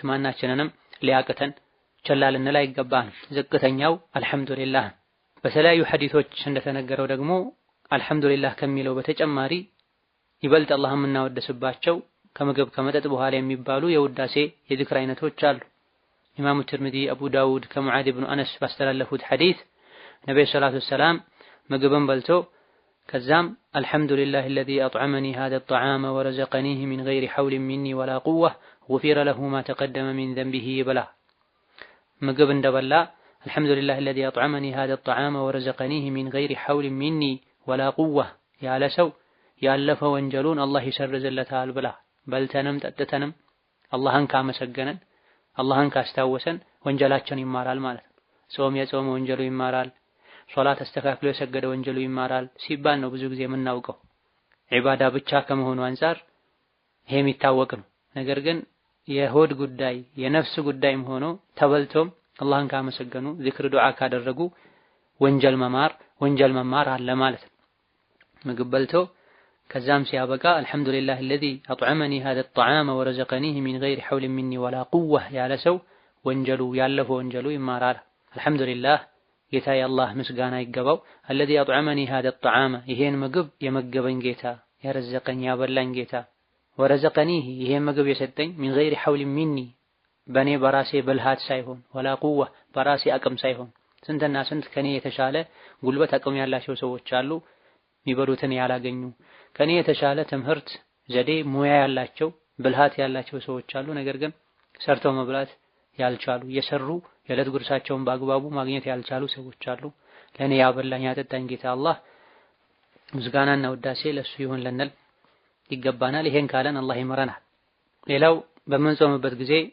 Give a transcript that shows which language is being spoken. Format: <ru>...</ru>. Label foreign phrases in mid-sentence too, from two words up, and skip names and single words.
<am>ማናችንንም ሊያቅተን ቸላ ልንል አይገባንም። ዝቅተኛው አልሐምዱሊላህ። በተለያዩ ሐዲሶች እንደተነገረው ደግሞ አልሐምዱሊላህ ከሚለው በተጨማሪ ይበልጥ አላህን የምናወድስባቸው ከምግብ ከመጠጥ በኋላ የሚባሉ የውዳሴ የዝክር አይነቶች አሉ። ኢማሙ ትርሚዚ፣ አቡ ዳውድ ከሙዓዝ ኢብኑ አነስ ባስተላለፉት ሐዲስ ነብዩ</am> <ar>صلى الله عليه وسلم</ar> <am>ምግብን በልቶ ከዛም</am> <ar>الحمد لله الذي أطعمني هذا الطعام ورزقنيه من غير حول مني ولا قوة غفر له ما تقدم من ذنبه بلا</ar> <am>ምግብ እንደበላ</am> <ar>አልሐምዱሊላህ الذي أطعمني هذا الطعام ورزقنيه من غير حول مني ولا قوة</ar> <am>ያለ ሰው ያለፈ ወንጀሉን አላህ ይሰርዝለታል ብላ በልተንም ጠጥተንም አላህን ካመሰገነን አላህን ካስታወሰን ወንጀላችን ይማራል ማለት ነው። ጾም የጾመ ወንጀሉ ይማራል፣ ሶላት አስተካክሎ የሰገደ ወንጀሉ ይማራል ሲባል ነው ብዙ ጊዜ የምናውቀው። ዒባዳ ብቻ ከመሆኑ አንፃር ይሄ የሚታወቅ ነው። ነገር ግን የሆድ ጉዳይ የነፍስ ጉዳይም ሆኖ ተበልቶም አላህን ካመሰገኑ ዚክር ዱዓ ካደረጉ ወንጀል መማር አለ ማለት ነው። ምግብ በልቶ ከዛም ሲያበቃ</am> <ar>الحمد لله الذي أطعمني هذا الطعام ورزقنيه من غير حول مني ولا قوة</ar> <am>ያለ ሰው ያለፈው ወንጀሉ ይማራል። አልሐምዱሊላህ ጌታዬ አላህ ምስጋና ይገባው</am> <ar>الذي أطعمني هذا الطعام</ar> <am>ይሄን ምግብ የመገበኝ ጌታ ያረዘቀኝ ያበላኝ ጌታ ወረዘቀኒህ ይሄን ምግብ የሰጠኝ</am> <ar>من غير حول مني</ar> <am>በኔ በራሴ ብልሃት ሳይሆን</am> <ar>ولا قوة</ar> <am>በራሴ አቅም ሳይሆን ስንትና ስንት ከኔ የተሻለ ጉልበት አቅም ያላቸው ሰዎች አሉ የሚበሉትን ያላገኙ ከኔ የተሻለ ትምህርት ዘዴ ሙያ ያላቸው ብልሃት ያላቸው ሰዎች አሉ ነገር ግን ሰርተው መብላት ያልቻሉ የሰሩ የዕለት ጉርሳቸውን በአግባቡ ማግኘት ያልቻሉ ሰዎች አሉ። ለኔ ያበላኝ ያጠጣኝ ጌታ አላህ ምስጋናና ውዳሴ ለሱ ይሁን ልንል ይገባናል። ይሄን ካለን አላህ ይመረናል። ሌላው በምንጾምበት ጊዜ</am>